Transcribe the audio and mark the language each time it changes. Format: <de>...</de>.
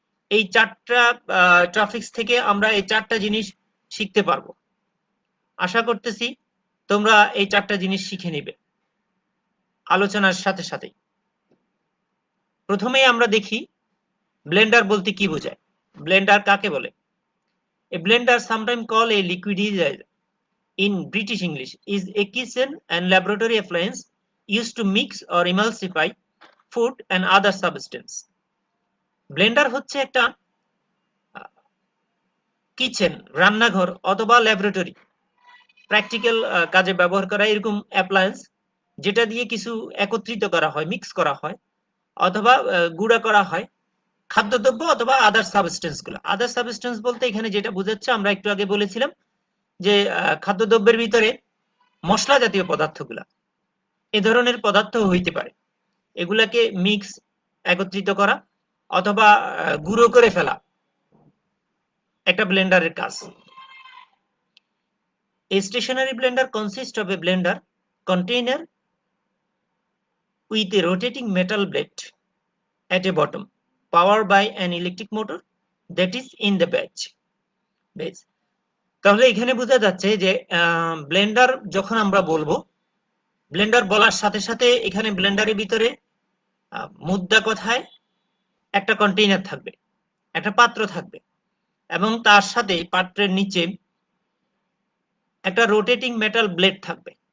<bn>এই 4টা টপিকস থেকে আমরা এই 4টা জিনিস শিখতে পারবো। আশা করতেছি তোমরা এই 4টা জিনিস শিখে নিবে। আলোচনার সাথে সাথেই। প্রথমেই আমরা দেখি ব্লেন্ডার বলতে কি বোঝায়। ব্লেন্ডার কাকে বলে?</bn> <en>A blender, sometimes called a liquidizer in British English, is a kitchen and laboratory appliance used to mix or emulsify food and other substance.</en> <bn>Blender হচ্ছে একটা কিচেন, রান্নাঘর অথবা ল্যাবরেটরি প্র্যাকটিক্যাল কাজে ব্যবহার করা এরকম অ্যাপ্লায়েন্স, যেটা দিয়ে কিছু একত্রিত করা হয়, মিক্স করা হয় অথবা গুঁড়া করা হয় খাদ্যদ্রব্য অথবা আদার সাবস্টেন্স গুলো। আদার সাবস্টেন্স বলতে এখানে যেটা বোঝাচ্ছে, আমরা একটু আগে বলেছিলাম যে খাদ্যদ্রব্যের ভিতরে মশলা জাতীয় পদার্থগুলা, এ ধরনের পদার্থ হইতে পারে। এগুলাকে মিক্স, একত্রিত করা অথবা গুঁড়ো করে ফেলা একটা ব্লেন্ডারের কাজ।</bn> <en>A stationary blender consists of a blender container with a rotating metal blade at a bottom, powered by an electric motor that is in the base.</en> <bn>তাহলে এখানে বোঝা যাচ্ছে যে ব্লেন্ডার যখন আমরা বলবো, ব্লেন্ডার বলার সাথে সাথে এখানে ব্লেন্ডারের ভিতরে মুদ্রা কথায় একটা কন্টেইনার থাকবে, একটা পাত্র থাকবে এবং তার সাথে পাত্রের নিচে একটা রোটেটিং মেটাল ব্লেড থাকবে।</bn>